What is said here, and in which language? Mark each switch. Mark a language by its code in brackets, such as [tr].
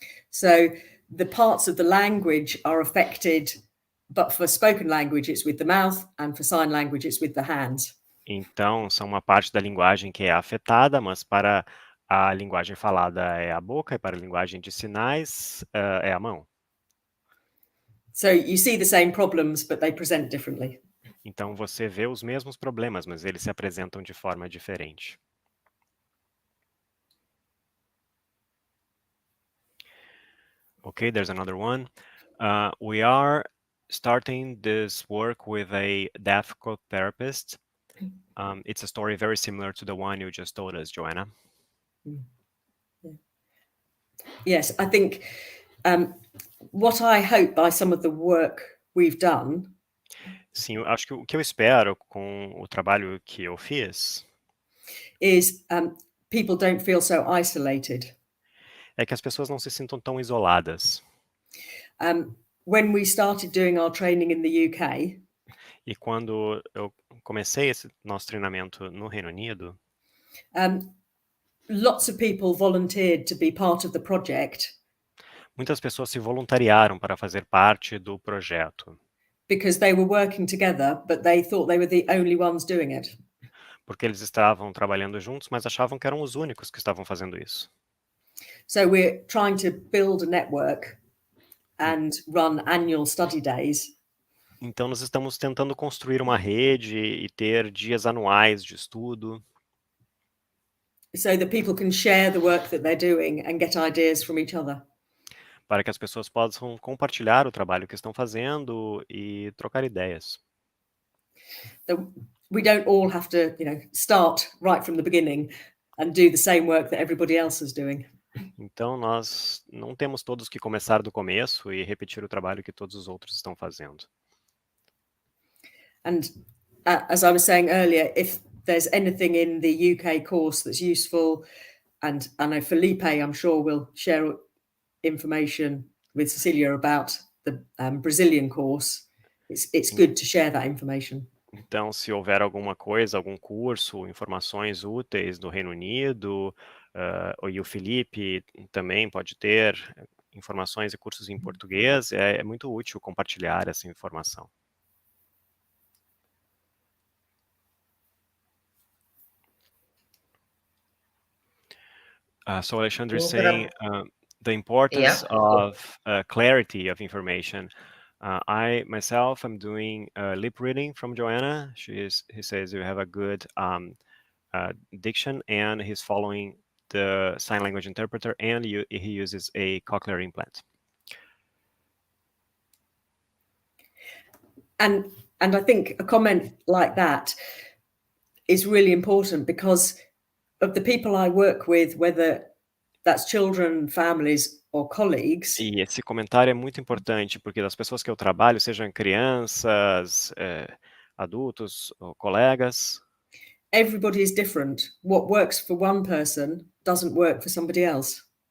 [en] So the parts of the language are affected, but for spoken language it's with the mouth and for sign language it's with the hands. [pt] Então, são uma parte da linguagem que é afetada, mas para a linguagem falada é a boca e para a linguagem de sinais é a mão. [en] So you see the same problems, but they present differently. [pt] Então você vê os mesmos problemas, mas eles se apresentam de forma diferente. [en] Okay, there's another one. We are starting this work with a deaf co-therapist. It's a story very similar to the one you just told us, Joanna. Yes, I think what I hope by some of the work we've done. [pt] Sim, eu acho que o que eu espero com o trabalho que eu fiz [en] is people don't feel so isolated. [pt] É que as pessoas não se sintam tão isoladas. [en] When we started doing our training in the UK, [pt] E quando eu comecei esse nosso treinamento no Reino Unido, [en] lots of people volunteered to be part of the project. [pt] Muitas pessoas se voluntariaram para fazer parte do projeto, [en] because they were working together, but they thought they were the only ones doing it. [pt] porque eles estavam trabalhando juntos, mas achavam que eram os únicos que estavam fazendo isso. [en] So we're trying to build a network and run annual study days. [pt] Então, nós estamos tentando construir uma rede e ter dias anuais de estudo, [en] so that people can share the work that they're doing and get ideas from each other. [pt] para que as pessoas possam compartilhar o trabalho que estão fazendo e trocar ideias. [en] So we don't all have to, start right from the beginning and do the same work that everybody else is doing. [pt] Então, nós não temos todos que começar do começo e repetir o trabalho que todos os outros estão fazendo. [en] And as I was saying earlier, if there's anything in the UK course that's useful, and I know Felipe, I'm sure, will share information with Cecilia about the Brazilian course. It's good to share that information. [pt] Então, se houver alguma coisa, algum curso, informações úteis do Reino Unido, e o Felipe também pode ter informações e cursos em português, é muito útil compartilhar essa informação. [en] So Alexandre is saying the importance of clarity of information. I myself am doing lip reading from Joanna. He says you have a good diction, and he's following the sign language interpreter, and he uses a cochlear implant. And I think a comment like that is really important because of the people I work with, whether that's children, families or colleagues. [pt] E esse comentário é muito importante, porque das pessoas que eu trabalho, sejam crianças, adultos ou colegas, [en] everybody is different. What works for one person doesn't work for somebody else.